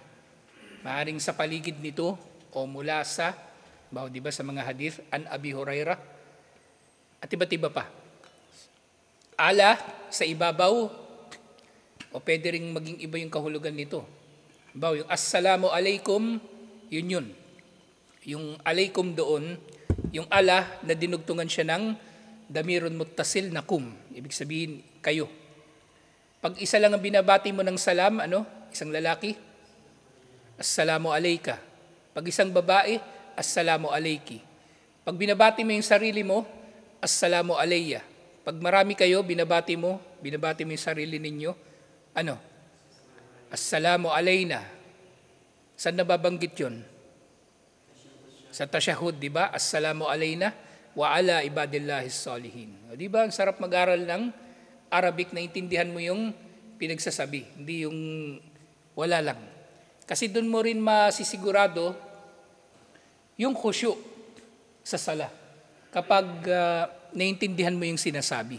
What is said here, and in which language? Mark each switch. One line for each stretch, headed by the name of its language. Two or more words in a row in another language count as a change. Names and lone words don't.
Filipino: Maaring sa paligid nito o mula sa, di ba sa mga hadith, an Abi Hurairah. At iba't iba pa. Ala sa ibabaw o pwede rin maging iba yung kahulugan nito.
Arabic: Yung السلام عليكم,
Filipino: yun. Yung alaikum doon, yung ala na dinugtungan siya ng
Arabic: ضمير متصل
Filipino: na kum. Ibig sabihin, kayo. Pag isa lang ang binabati mo ng salam, isang lalaki,
Arabic: السلام عليك.
Filipino: Pag isang babae,
Arabic: السلام عليكِ.
Filipino: Pag binabati mo yung sarili mo,
Arabic: السلام عليّ.
Filipino: Pag marami kayo, binabati mo yung sarili ninyo,
Arabic: السلام علينا.
Filipino: Saan nababanggit yun? Sa tasyahud, di ba?
Arabic: السلام علينا وعلى عباد الله الصالحين.
Filipino: Di ba? Ang sarap mag-aral ng Arabic na intindihan mo yung pinagsasabi, hindi yung wala lang. Kasi doon mo rin masisigurado yung khusyu sa sala. Kapag naintindihan mo yung sinasabi.